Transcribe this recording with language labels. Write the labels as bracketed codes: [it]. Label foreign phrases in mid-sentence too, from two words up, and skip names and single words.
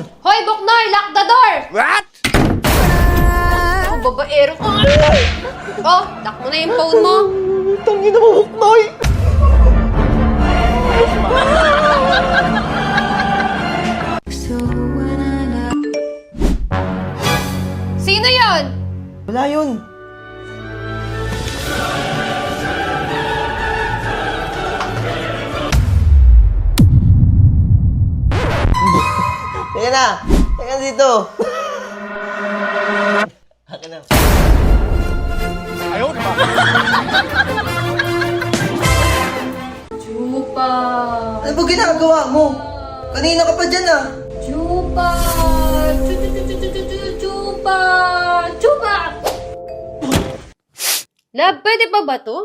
[en] Hoy, Buknoy! Lock the door! What? [tl] Oh, babaero ka. Oh, lock mo na yung phone mo. Tangin na mo, Huknoy! Sino yon? Wala yun. Teka na! Teka dito! Akin na. [zh] 哎呦我的妈！ [tl] Chupa! Ano ba ginagawa mo? Kanina ka pa dyan ah! Chupa! Chupa! Chupa! Love, pwede pa ba to?